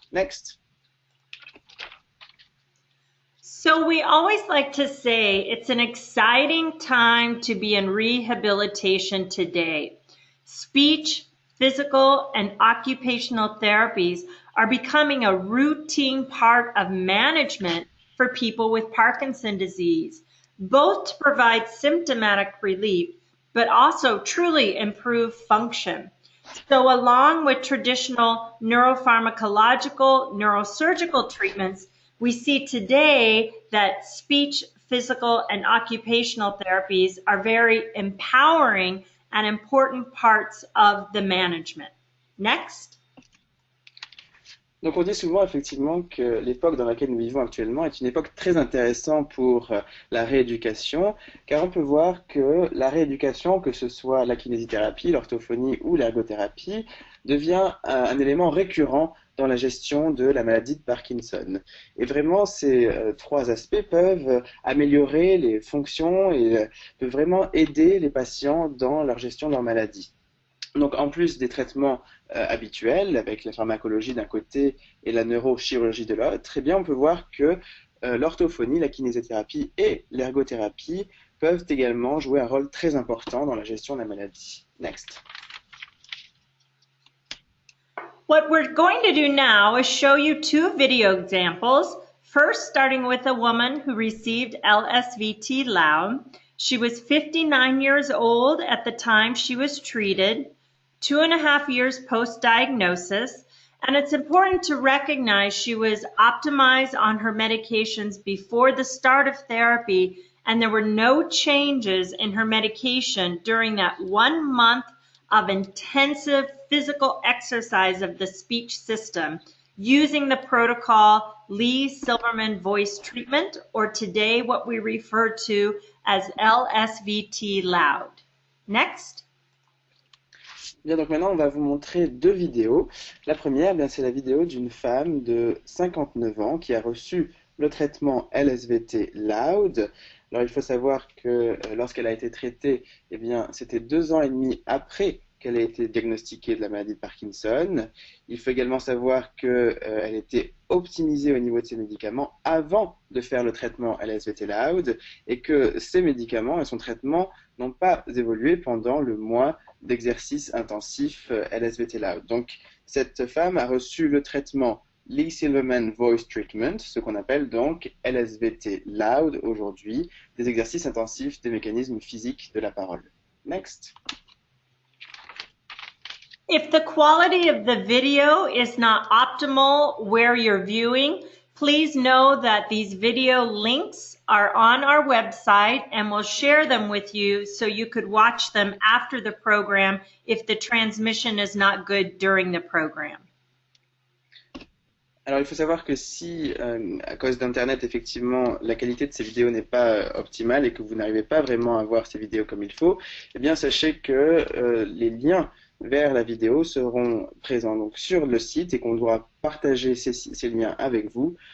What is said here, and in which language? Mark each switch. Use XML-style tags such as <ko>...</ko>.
<en>Next. So we always like to say it's an exciting time to be in rehabilitation today. Speech, physical, and occupational therapies are becoming a routine part of management for people with Parkinson's disease, both to provide symptomatic relief, but also truly improve function. So along with traditional neuropharmacological, neurosurgical treatments, we see today that speech, physical, and occupational therapies are very empowering and important parts of the management. Next.</en> <fr>Donc on dit souvent effectivement que l'époque dans laquelle nous vivons actuellement est une époque très intéressante pour la rééducation, car on peut voir que la rééducation, que ce soit la kinésithérapie, l'orthophonie ou l'ergothérapie, devient un élément récurrent dans la gestion de la maladie de Parkinson. Et vraiment, ces trois aspects peuvent améliorer les fonctions et peuvent vraiment aider les patients dans leur gestion de leur maladie. Donc, en plus des traitements habituels, avec la pharmacologie d'un côté et la neurochirurgie de l'autre, eh bien, on peut voir que l'orthophonie, la kinésithérapie et l'ergothérapie peuvent également jouer un rôle très important dans la gestion de la maladie.</fr> <en>Next. What we're going to do now is show you two video examples. First, starting with a woman who received LSVT loud. She was 59 years old at the time she was treated, 2.5 years post-diagnosis, and it's important to recognize she was optimized on her medications before the start of therapy, and there were no changes in her medication during that 1 month of intensive physical exercise of the speech system using the protocol Lee-Silverman voice treatment, or today what we refer to as LSVT loud. Next.</en> <fr>Bien, donc maintenant, on va vous montrer deux vidéos. La première, bien, c'est la vidéo d'une femme de 59 ans qui a reçu le traitement LSVT loud. Alors, il faut savoir que lorsqu'elle a été traitée, eh bien, c'était 2 ans et demi après qu'elle ait été diagnostiquée de la maladie de Parkinson. Il faut également savoir qu'elle était optimisée au niveau de ses médicaments avant de faire le traitement LSVT loud et que ses médicaments et son traitement n'ont pas évolué pendant le mois d'exercice intensif LSVT loud. Donc, cette femme a reçu le traitement Lee-Silverman Voice Treatment, ce qu'on appelle donc LSVT loud aujourd'hui, des exercices intensifs des mécanismes physiques de la parole.</fr> <en>Next. If the quality of the video is not optimal where you're viewing, please know that these video links are on our website and we'll share them with you so you could watch them after the program if the transmission is not good during the program.</en> <fr>Alors, il faut savoir que si, à cause d'Internet, effectivement, la qualité de ces vidéos n'est pas optimale et que vous n'arrivez pas vraiment à voir ces vidéos comme il faut, eh bien, sachez que les liens vers la vidéo seront présents donc, sur le site et qu'on devra partager ces liens avec vous.</fr>